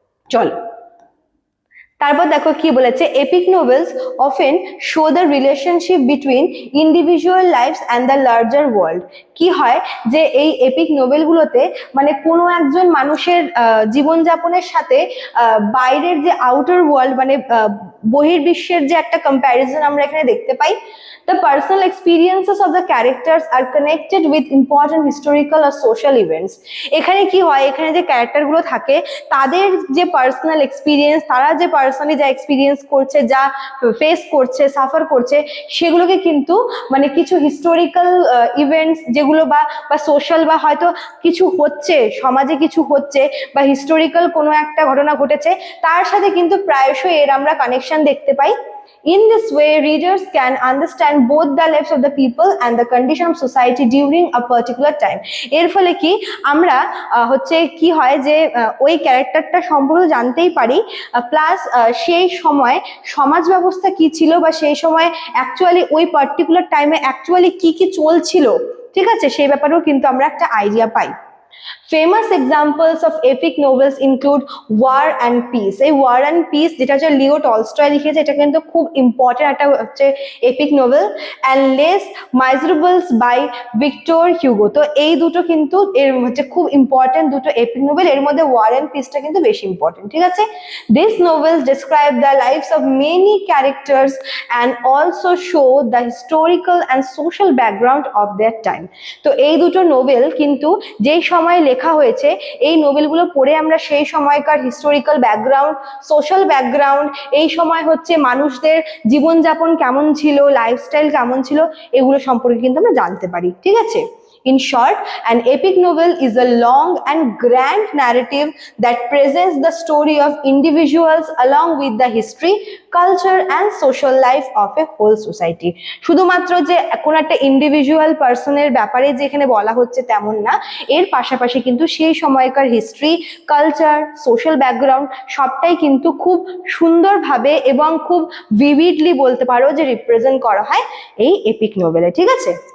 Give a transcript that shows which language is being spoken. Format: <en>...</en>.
<bn>চলো তারপর দেখো কি বলেছে,</bn> <en>Epic novels often show the relationship between individual lives and the larger world.</en> <bn>কি হয় যে এই এপিক নোভেলগুলোতে মানে কোনো একজন মানুষের জীবনযাপনের সাথে বাইরের যে আউটার ওয়ার্ল্ড মানে বহির্বিশ্বের যে একটা কম্প্যারিজন আমরা এখানে দেখতে পাই।</bn> <en>The personal experiences of the characters are connected with important historical or social events.</en> <bn>এখানে কি হয়, এখানে যে ক্যারেক্টারগুলো থাকে তাদের যে পার্সোনাল এক্সপিরিয়েন্স, তারা যে পার্সোনালি যা এক্সপিরিয়েন্স করছে, যা ফেস করছে, সাফার করছে, সেগুলোকে কিন্তু মানে কিছু হিস্টোরিক্যাল ইভেন্টস যেগুলো বা সোশ্যাল বা হয়তো কিছু হচ্ছে, সমাজে কিছু হচ্ছে বা হিস্টোরিক্যাল কোনো একটা ঘটনা ঘটেছে, তার সাথে কিন্তু প্রায়শই এর আমরা কানেকশন দেখতে পাই।</bn> <en>In this way, readers can understand both the lives of the people and the condition of society during a particular time.</en> <bn>এর ফলে কি আমরা হচ্ছে কি হয় যে ওই ক্যারেক্টারটা সম্পর্কে জানতেই পারি, প্লাস সেই সময় সমাজ ব্যবস্থা কি ছিল বা সেই সময় অ্যাকচুয়ালি ওই পার্টিকুলার টাইমে অ্যাকচুয়ালি কি কি চলছিল, ঠিক আছে, সেই ব্যাপারেও কিন্তু আমরা একটা idea pi.</bn> <en>Famous examples of epic novels include war and peace.</en> <bn>এই ওয়ার অ্যান্ড পিস যেটা হচ্ছে লিও টলস্টয় লিখেছে, এটা কিন্তু খুব ইম্পর্টেন্ট একটা হচ্ছে epic novel.</bn> <en>And Les Miserables by Victor Hugo.</en> <bn>তো এই দুটো কিন্তু এর হচ্ছে খুব ইম্পর্টেন্ট দুটো এপিক নোভেল, এর মধ্যে ওয়ার অ্যান্ড পিসটা কিন্তু বেশি ইম্পর্টেন্ট, ঠিক আছে।</bn> <en>This novels describe the lives of many characters and also show the historical and social background of their time.</en> <bn>তো এই দুটো নোভেল কিন্তু যেই সময় লেখা হয়েছে, এই নোবেলগুলো পড়ে আমরা সেই সময়কার হিস্টোরিক্যাল ব্যাকগ্রাউন্ড, সোশ্যাল ব্যাকগ্রাউন্ড, এই সময় হচ্ছে মানুষদের জীবনযাপন কেমন ছিল, লাইফস্টাইল কেমন ছিল, এগুলো সম্পর্কে কিন্তু আমরা জানতে পারি, ঠিক আছে।</bn> <en>In short, an epic novel is a long and grand narrative that presents the story of individuals along with the history, culture and social life of a whole society.</en> <bn>শুধুমাত্র যে কোন একটা ইন্ডিভিজুয়াল পার্সনের ব্যাপারে যেখানে বলা হচ্ছে তেমন না, এর পাশাপাশি কিন্তু সেই সময়কার হিস্ট্রি, কালচার, সোশ্যাল ব্যাকগ্রাউন্ড সবটাই কিন্তু খুব সুন্দরভাবে এবং খুব ভিভিডলি বলতে পারো যে রিপ্রেজেন্ট করা হয় এই এপিক নোভেলে, ঠিক আছে।</bn>